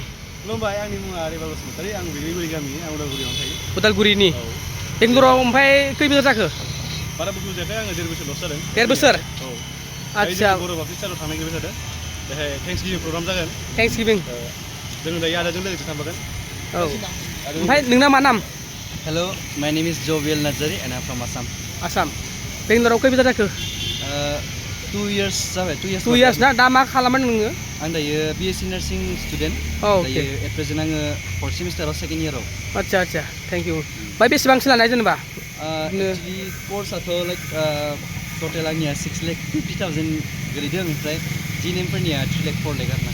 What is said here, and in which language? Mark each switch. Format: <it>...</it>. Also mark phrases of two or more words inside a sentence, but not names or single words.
<brx>खुलुमबाय आंनि मुङा रेबाल बसुमतारी आं बिगुरि गामि आं उदालगुरियावनो थायो उदालगुरिनि बेंगलराव ओमफ्राय खै बोसोर जाखो बारा बोसोर जायाखै आङो 1.5 बोसोरल'सो जादों 1.5 बोसोर औ आच्छा बर' बापटिस्ट चार्चआव थांनो नागिरबाय थादों बेहाय थेंक्सगिभिं प्रग्राम जागोन थेंक्सगिभिं जों दायो आदाजों लोगोसे थांफागोन औ ओमफ्राय नोंना मा नाम</brx> <en>Hello, my name is Joviel Nazari and I'm from Assam.</en> <brx>आसाम बेंगलराव खै बोसोर जाखो 2 years जाबाय 2 years ना दा मा खालामो नोङो आं दायो</brx> <en>BSc nursing student</en> <brx>दायो</brx> <en>at present</en> <brx>आङो 4th सेमिस्टाराव 2nd इयाराव आच्छा</brx> <en>thank you</en> <brx>ओमफ्राय बेसेबांसो लानाय जेनेबा एक्चुअलि कर्सआथ' लाइक टटेल आंनिया 6,50,000 गोलैदों ओमफ्राय जिएनएमफोरनिया 3,04,000 आरोना</brx>